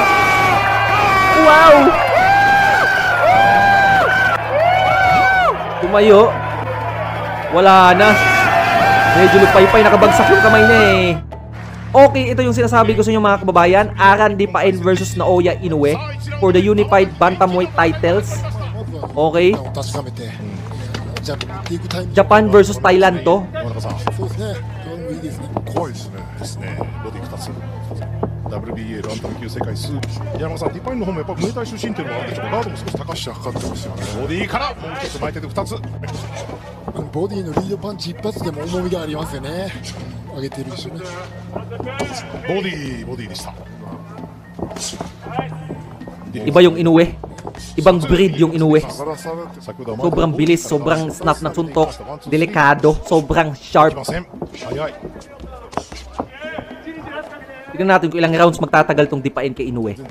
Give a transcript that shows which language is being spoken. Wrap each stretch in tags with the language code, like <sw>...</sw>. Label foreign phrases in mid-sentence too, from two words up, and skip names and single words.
<tl>Wow. Tumayo. Wala na. Medyo lupay-pay, nakabagsak yung kamay niya Okay, ito yung sinasabi ko sa inyo, mga kababayan.</tl> <en>Aran Dipain versus Naoya Inoue for the unified bantamweight titles. Okay. Japan versus Thailand to.</en> <ja>WBA ランタム級世界スープ山本さん、ディパインの方もやっぱりムエタイ出身っていうのもあってちょっとガードも少し高くかかってますよね。ボディからもう一つ前手で2つボディのリードパンチ一発でも重みがありますよね。上げてるでしょうね。ボディでした。</ja> <tl>Iba yung Inoue. Ibang breed yung Inoue. Sobrang bilis, sobrang snap na suntok, delikado, sobrang sharp. Tignan natin kung ilang rounds magtatagal tong Dipain kay Inoue.</tl>